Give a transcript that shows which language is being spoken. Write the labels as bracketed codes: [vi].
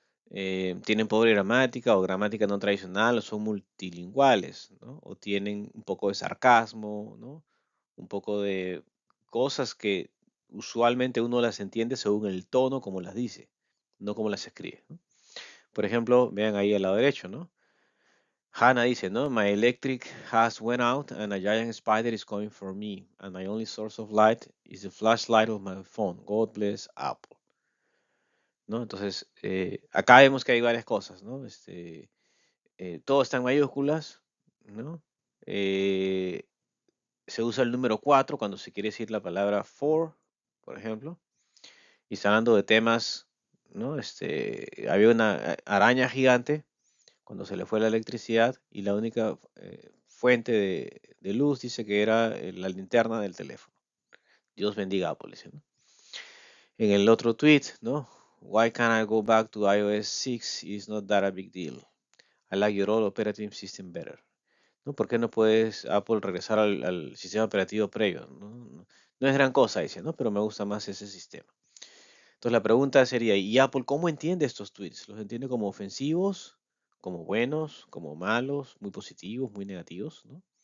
[es] Tienen pobre gramática o gramática no tradicional, o son multilingüales, ¿no? O tienen un poco de sarcasmo, ¿no? Un poco de cosas que usualmente uno las entiende según el tono como las dice, no como las escribe, ¿no? Por ejemplo, vean ahí al lado derecho, ¿no? Hannah dice, ¿no? [en] My electric has went out and a giant spider is coming for me. And my only source of light is the flashlight of my phone. God bless Apple. [es] ¿No? Entonces, acá vemos que hay varias cosas, ¿no? Todo está en mayúsculas, ¿no? Eh, Se usa el número 4 cuando se quiere decir la palabra for, por ejemplo. Y está hablando de temas, ¿no? Había una araña gigante cuando se le fue la electricidad y la única fuente de luz dice que era la linterna del teléfono. Dios bendiga a Apple, dice, ¿no? En el otro tweet, ¿no? [en] Why can't I go back to iOS 6? It's not that a big deal. I like your old operating system better. [es] ¿No? ¿Por qué no puedes Apple regresar al sistema operativo previo? ¿No? No es gran cosa, dice, ¿no? Pero me gusta más ese sistema. Entonces la pregunta sería, ¿y Apple cómo entiende estos tweets? ¿Los entiende como ofensivos, como buenos, como malos, muy positivos, muy negativos, ¿no?